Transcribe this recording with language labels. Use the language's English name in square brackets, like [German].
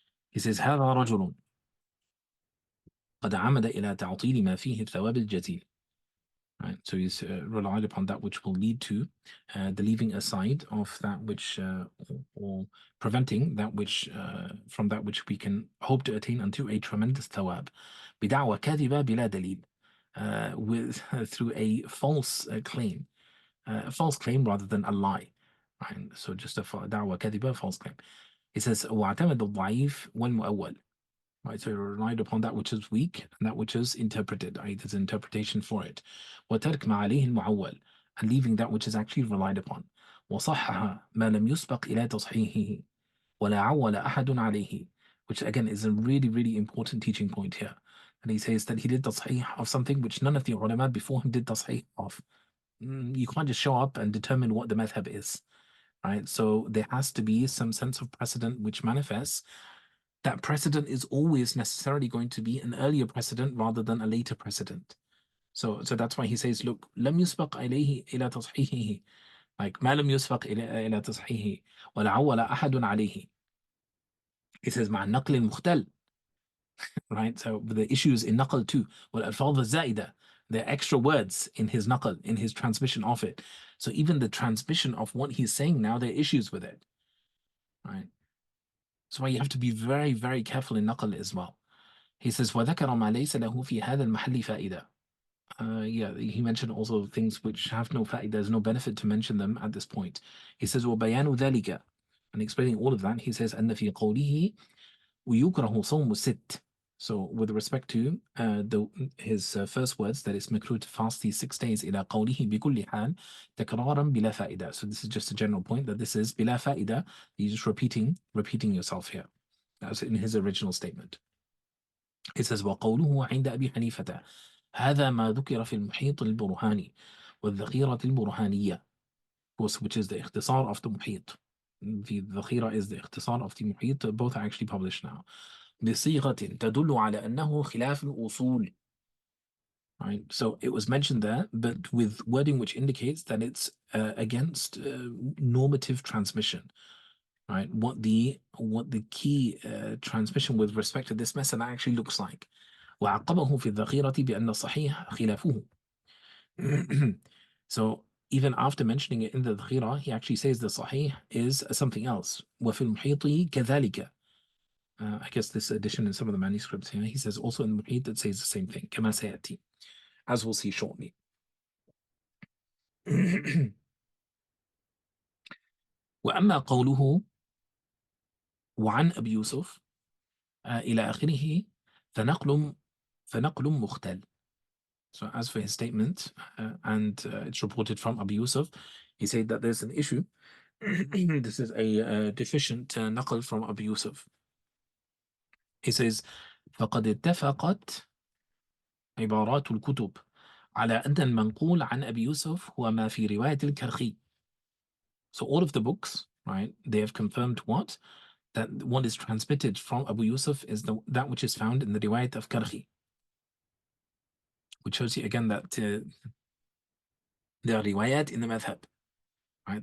[English] He says [Arabic] هذا رجل قد عمد إلى تعطيل ما فيه الثواب الجزيل. [English] Right, so he's relied upon that which will lead to the leaving aside of that which or preventing that which from that which we can hope to attain unto a tremendous thawab. [Arabic] بدعوى كاذبة بلا دليل, [English] with through a false claim, rather than a lie. Right, so just a [Arabic] دعوى كاذبة, [English] false claim. It says [Arabic] واعتمد الضعيف والمؤول. [English] Right, so he relied upon that which is weak and that which is interpreted, right? There's an interpretation for it. [Arabic] وترك ما عليه المعول, [English] and leaving that which is actually relied upon. [Arabic] وصحح ما لم يسبق إلى تصحيحه ولا عول أحد عليه, [English] which again is a really, really important teaching point here. And he says that he did tasheeh of something which none of the ulama before him did tasheeh of. You can't just show up and determine what the madhab is, right? So there has to be some sense of precedent which manifests. That precedent is always necessarily going to be an earlier precedent rather than a later precedent. So that's why he says, look, [Arabic] لم يسبق إليه إلى تصحيحه, like ما لم يسبق إلى تصحيحه ولا عول أحد عليه. [English] He says [Arabic] مع النقل المختل, [English] right? So the issues in naql too, [Arabic] والألفاظ الزائدة, [English] the extra words in his naql, in his transmission of it. So even the transmission of what he's saying now, there are issues with it, right? So why you have to be very, very careful in naql as well. [Arabic] He says, وَذَكَرَ مَا لَيْسَ لَهُ فِي هَذَا الْمَحَلِّ فَائِدَةً. [English] He mentioned also things which have no fa'idah, there's no benefit to mention them at this point. He says, [Arabic] وَبَيَانُ ذَلِكَ, [English] and explaining all of that, he says, [Arabic] أَنَّ فِي قَوْلِهِ وَيُكْرَهُ صَوْمُ الست. [English] So with respect to his first words, that is makruh to fast these 6 days [Arabic] إلى قوله بكل حال تكرارا بلا فائدة. [English] So this is just a general point that this is [Arabic] بلا فائدة. [English] You're just repeating yourself here. That's in his original statement. It says [Arabic] وقوله عند أبي حنيفة هذا ما ذكر في المحيط البرهاني والذخيرة البرهانية, [English] which is the [Arabic] اختصار of the محيط. [English] The ذخيرة is the اختصار of the محيط. Both are actually published now. [Arabic] بصيغة تدل على أنه خلاف الأصول. [English] Right, so it was mentioned there, but with wording which indicates that it's against normative transmission. Right, what the key transmission with respect to this masala actually looks like. [Arabic] وعقبه في الذخيرة بأن الصحيح خلافه. [English] So even after mentioning it in the dhira, he actually says the sahih is something else. [Arabic] وفي المحيط كذلك. [English] I guess this addition in some of the manuscripts here, he says also in the muhit it says the same thing, [Arabic] كما سيأتي, [English] as we'll see shortly. [Arabic] وأما قوله وعن أبي يوسف إلى آخره فنقل مختل. [English] So as for his statement, and it's reported from Abu Yusuf, he said that there's an issue. This is a deficient naql from Abu Yusuf. He says [Arabic] فقد اتفقت عبارات الكتب على أن المنقول عن أبي يوسف هو ما في رواية الكرخي. [English] So all of the books, right, they have confirmed what? That what is transmitted from Abu Yusuf is that which is found in the riwayat of Karhi. Which shows you again that there are riwayat in the madhab. Right?